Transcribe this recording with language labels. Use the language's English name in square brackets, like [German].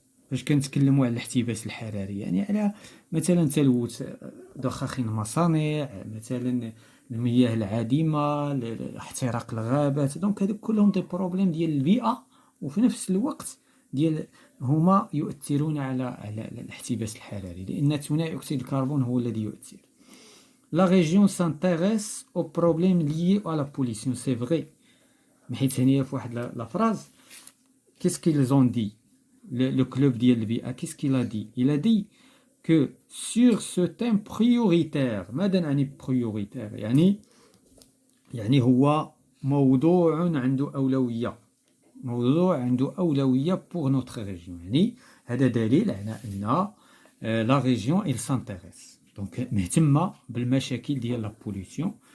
[Arabic] فاش كنتكلموا على الاحتباس الحراري يعني على مثلا تلوث ضخاخين المصانع، مثلا المياه العادمه، احتراق الغابات. دونك هذوك كلهم دي بروبليم ديال البيئه، وفي نفس الوقت هما يؤثرون على الاحتباس الحراري، لان ثاني اكسيد الكربون هو الذي يؤثر. [French] La région s'intéresse aux problèmes liés à la pollution. C'est vrai. [Arabic] حيت هنايا في واحد لا فراز [French] qu'est-ce qu'ils ont dit le club [Arabic] ديال البيئة [French] qu'est-ce qu'il a dit? Il a dit que sur ce thème prioritaire. [Arabic] ماذا نعني prioritaire؟ يعني هو موضوع عنده أولوية، موضوع عنده أولوية [French] pour notre région. [Arabic] يعني هذا دليل على أن [French] la région il s'intéresse، [Arabic] دونك مهتمة بالمشاكل ديال la pollution.